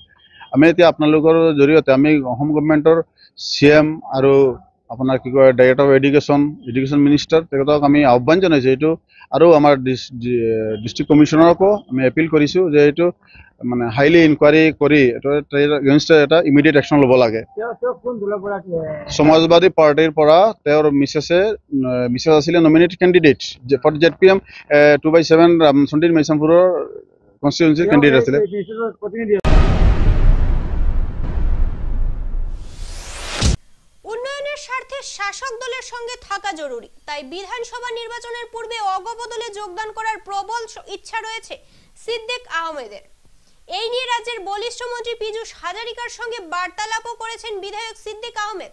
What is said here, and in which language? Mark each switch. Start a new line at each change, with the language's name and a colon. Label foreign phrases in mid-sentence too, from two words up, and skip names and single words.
Assamese: আমি এতিয়া আপোনালোকৰ জৰিয়তে আমি অসম গভৰ্ণমেণ্টৰ CM আৰু আপোনাৰ কি কয়
English: director of education minister
Assamese: তেখেতক আমি আহ্বান জনাইছোঁ এইটো, আৰু আমাৰ
English: district commissioner
Assamese: আমি এপিল কৰিছোঁ যে এইটো মানে
English: highly inquiry
Assamese: কৰি এগেইনষ্ট এটা
English: immediate action
Assamese: ল'ব লাগে। সমাজবাদী পাৰ্টিৰ পৰা তেওঁৰ মিছেছ আছিলে
English: nominated candidate for ZPM 2/7
Assamese: ৰামচন্দ্ৰী নিমাইচাঁদপুৰৰ কনষ্টিটুৱেঞ্চিৰ কেণ্ডিডেট আছিলে।
Bangla: উন্নয়নের স্বার্থে শাসক দলের সঙ্গে থাকা জরুরি, তাই বিধানসভা নির্বাচনের পূর্বে অগবদলে যোগদান করার প্রবল ইচ্ছা রয়েছে সিদ্দিক আহমেদের। এই নিয়ে রাজ্যের বলিষ্ঠ মন্ত্রী পীযূষ হাজারিকার সঙ্গে বার্তালাপও করেছেন বিধায়ক সিদ্দিক আহমেদ।